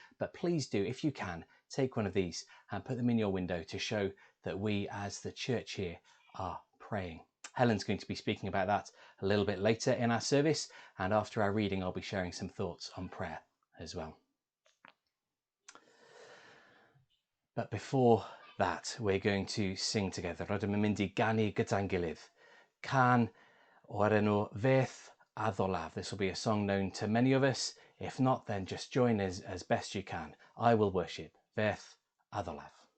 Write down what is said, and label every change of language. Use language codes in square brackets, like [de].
[en] But please do, if you can, take one of these and put them in your window to show that we as the church here are praying. Helen's going to be speaking about that a little bit later in our service, and after our reading I'll be sharing some thoughts on prayer as well. But before that, we're going to sing together. [cy] Rydym yn mynd I ganu gyda'n gilydd. Can o'r enw Feth Addoliad. [en] This will be a song known to many of us. If not, then just join us as best you can. I will worship. [cy] Feth Addoliad.